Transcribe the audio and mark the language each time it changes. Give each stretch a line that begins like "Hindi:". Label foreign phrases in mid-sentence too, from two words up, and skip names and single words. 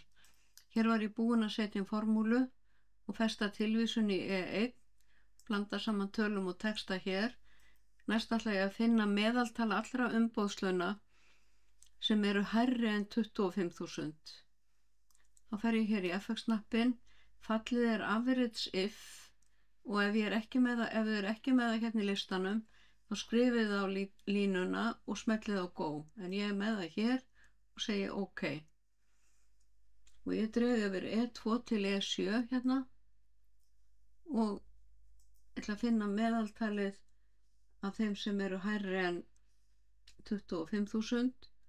Icelandic: Hér var ég búin að setja inn formúlu og festa tilvísun í E1, blanda saman tölum og texta hér. Næst ætla ég að finna meðaltal allra umboðslauna sem eru hærri en 25.000. Þá fer ég hér í FX-knappinn, fallið er
English: average if
Icelandic: og ef þið er ekki með það hérna í listanum, þá skrifið það á línuna og smellið á go. En ég er með það hér og segi OK. Og ég dreg yfir E2 til E7 hérna og ætla að finna meðaltalið af þeim sem eru hærri en 25.000.